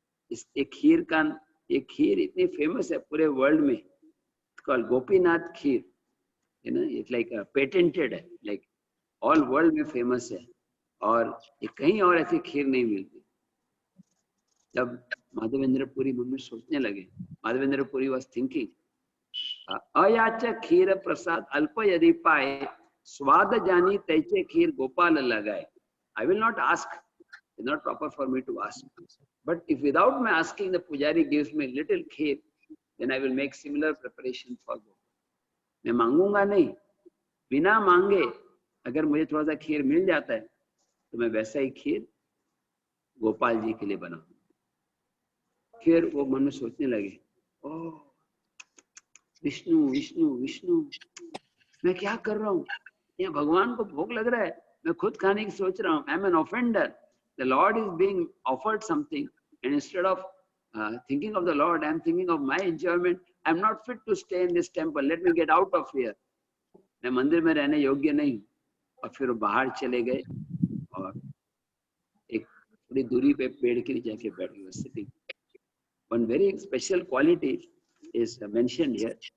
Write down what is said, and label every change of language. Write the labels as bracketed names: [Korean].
[Hindi] इस एक खीर इतनी फेमस है पूरे वर्ल्ड में, [English] called Gopinath kheer, you know, it's like patented [Hindi] है, लाइक ऑल वर्ल्ड में फेमस है, और ये कहीं और ऐसी खीर नहीं मिलती। जब माधवेंद्र पुरी मन में सोचने लगे, [English] Madhavendra Puri was thinking, [Bangla] अयाचक खीर प्रसाद अल्प यदि पाए, स्वाद जानी तैचे खीर गोपाल लगाए। [English] I will not ask, it's not proper for me to ask. But if without my asking the pujari gives me little kheer, then I will make similar preparation for Gopal. [Hindi] मैं मांगूंगा नहीं, बिना मांगे अगर मुझे थोड़ा सा खीर मिल जाता है तो मैं वैसा ही खीर गोपाल जी के लिए बनाऊंगा। फिर वो मन में सोचने लगे, ओह विष्णु विष्णु विष्णु, मैं क्या कर रहा हूँ? यहाँ भगवान को भोग लग रहा है, मैं खुद खाने की सोच रहा हूँ। [English] I am an offender, the lord is being offered something, and instead of thinking of the Lord, I am thinking of my enjoyment. I am not fit to stay in this temple. Let me get out of here. [Hindi] मैं मंदिर में रहने योग्य नहीं हूँ। और फिर वो बाहर चले गए और एक थोड़ी दूरी पे पेड़ के नीचे जाके बैठ गए, sitting. [English] One very special quality is mentioned here.